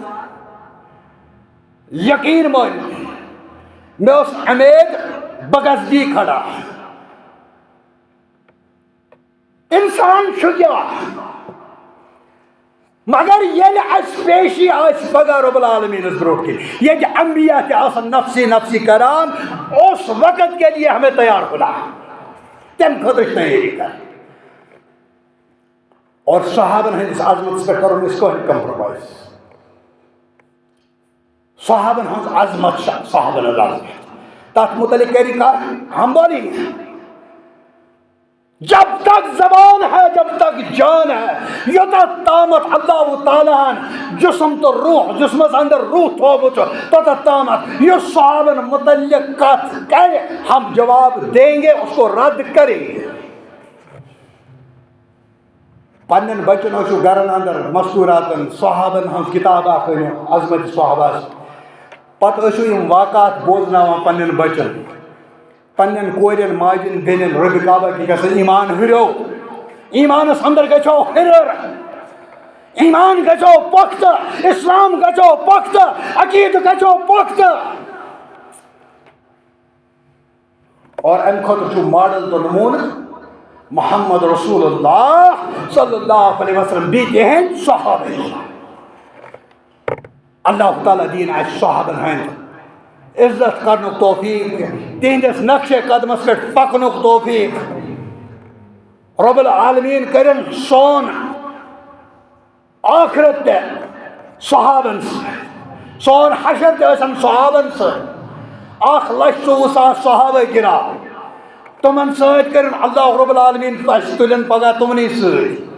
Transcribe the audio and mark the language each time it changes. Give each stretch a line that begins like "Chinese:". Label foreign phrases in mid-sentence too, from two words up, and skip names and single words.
Kashmiri: یقین مٲنِو مےٚ اوس اُمید بہٕ گژھٕ یی کھڑا انسان چھُ کیٛاہ مگر ییٚلہِ اَسہِ پیشی آسہِ پگاہ رۄب العالمیٖنَس برونٛٹھ کِنۍ ییٚتہِ انبیا تہِ آسن
Arabic: نفسی نفسی
Kashmiri: کران
Urdu: اس وقت کے لیے ہمیں تیار ہونا
Kashmiri: تمہِ خٲطرٕ چھِ تیٲری کرٕنۍ اور صحابن ہٕنٛدِس عظمتس پٮ۪ٹھ کرو نہٕ أسۍ کٕہٕنۍ کمپرومایز صحابن ہٕنٛز عظمت چھِ صحابن ہٕنٛز عظمت تتھ متعلق کری کتھ
Urdu: ہم بولیں گے جب تک زبان ہے جب تک جان ہے
Kashmiri: یوتت تامت اللہ تعالیٰ جسم تو روح جسمس اندر روح تھومت توتت تامت یس صحابن متعلق کت کرے
Urdu: ہم جواب دیں گے اس کو رد کریں گے
Kashmiri: پنن بچن ٲسِو گرن اندر مستوراتن صحابن ہنٛز کتاب اکھ أنِو عظمت صحابہس پتہٕ ٲسِو یِم واقعات بوزناوان پننٮ۪ن بچن پننٮ۪ن کورٮ۪ن ماجٮ۪ن بیٚنٮ۪ن
Urdu: رۄبِ کعبہ کی قسم
Kashmiri: ایمان ہُریو ایمانس اندر گژھو ہرر ایمان گژھو پختہٕ اسلام گژھو پختہٕ عقیدٕ گژھو پختہٕ اور امہِ خٲطرٕ چھُ ماڈل تہٕ نموٗنہٕ محمد رسول اللہ
Arabic: صلی اللہ علیہ وسلم
Kashmiri: بیٚیہِ تِہنٛدۍ صحابہ اللہ تعالیٰ دِیِن اَسہِ صحابن ہٕنٛدۍ عزت کرنُک توفیق تہنٛدِس نقشے قدمس پٮ۪ٹھ پکنُک توفیق رۄب العالمیٖن کٔرِن سون ٲخرت تہِ صحابن سۭتۍ سون حشر تہِ ٲسِن صحابن سۭتۍ 1,24,000 صحابہ کرام تمن سۭتۍ کٔرِن اللہ رب العالمیٖن اَسہِ تُلن پگاہ تمنٕے سۭتۍ